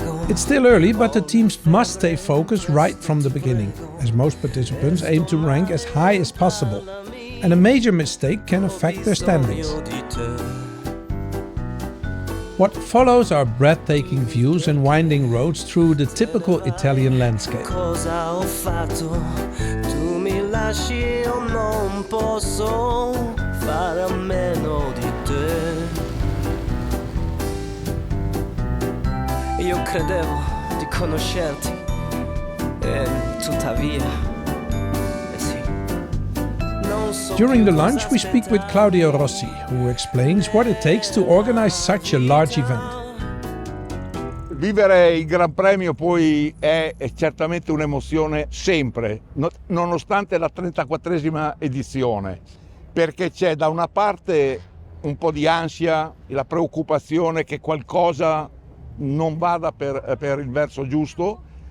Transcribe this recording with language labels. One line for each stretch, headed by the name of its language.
English: It's still early, but the teams must stay focused right from the beginning, as most participants aim to rank as high as possible, and a major mistake can affect their standings. What follows are breathtaking views and winding roads through the typical Italian landscape.
Italian: Cosa ho fatto? Tu mi lasci, io non posso fare a meno di te. Io credevo di conoscerti e tuttavia, sì, non non so
English: During the
Italian: più cosa
English: lunch, we speak with Claudio Rossi, who explains what it takes to organize such a large event.
Italian: Vivere il Gran Premio poi è certamente un'emozione sempre, nonostante la 34esima edizione, perché c'è da una parte un po' di ansia, la preoccupazione che qualcosa non vada per il verso giusto,